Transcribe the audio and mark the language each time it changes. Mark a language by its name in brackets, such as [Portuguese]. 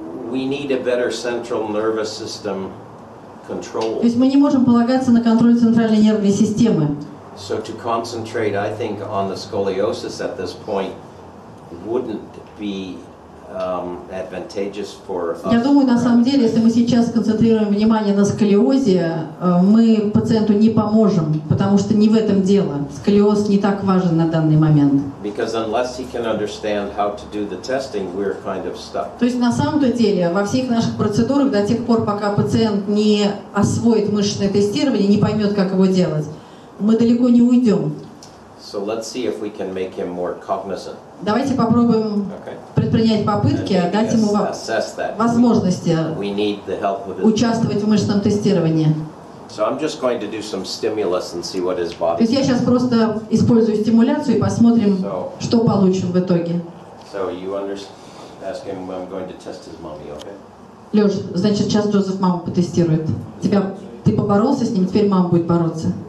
[English] We need a better central nervous system control. [Russian] То есть мы не можем полагаться на контроль центральной нервной системы. [English] So to concentrate, I think, on the scoliosis at this point wouldn't be advantageous for us. [Russian] Я думаю, на самом деле, если мы сейчас сконцентрируем внимание на сколиозе, мы пациенту не поможем, потому что не в этом дело. Сколиоз не так важен на данный момент. [English] Because unless he can understand how to do the testing, we're kind of stuck. [Russian] То есть на самом-то деле во всех наших процедурах до тех пор, пока пациент не освоит мышечное тестирование, не поймет, как его делать, мы далеко не уйдем. [English] So let's see if we can make him more cognizant. [Russian] Давайте попробуем предпринять попытки, дать ему возможности участвовать в мышечном тестировании. [English] So I'm just going to do some stimulus and see what his [Russian] То [English] body. [Russian] есть я сейчас просто использую стимуляцию и посмотрим, что получим в итоге. [English] So you ask him, I'm going to test his mommy, okay? [Russian] Лёш, значит, сейчас Джозеф маму потестирует. Ты поборолся с ним, теперь мама будет бороться.